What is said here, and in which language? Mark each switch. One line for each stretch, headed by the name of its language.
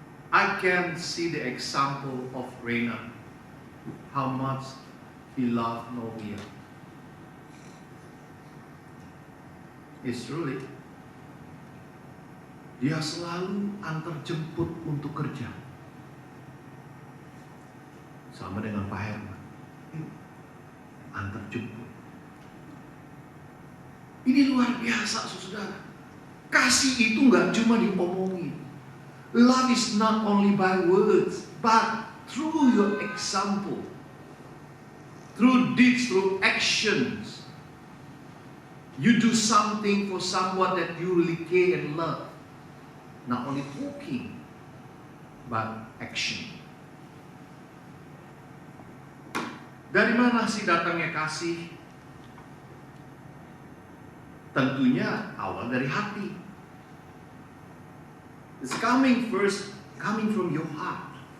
English: I can see the example of Rainer, how much he loved Novia. It's truly,
Indonesian: dia selalu antar jemput untuk kerja, sama dengan Pak Herman, antar jemput. Ini luar biasa, saudara. Kasih itu nggak cuma diomongin.
English: Love is not only by words, but through your example, through deeds, through actions. You do something for someone that you really care and love. Not only talking, but action.
Indonesian: Dari mana sih datangnya kasih? Tentunya awal dari hati.
English: It's coming from your heart.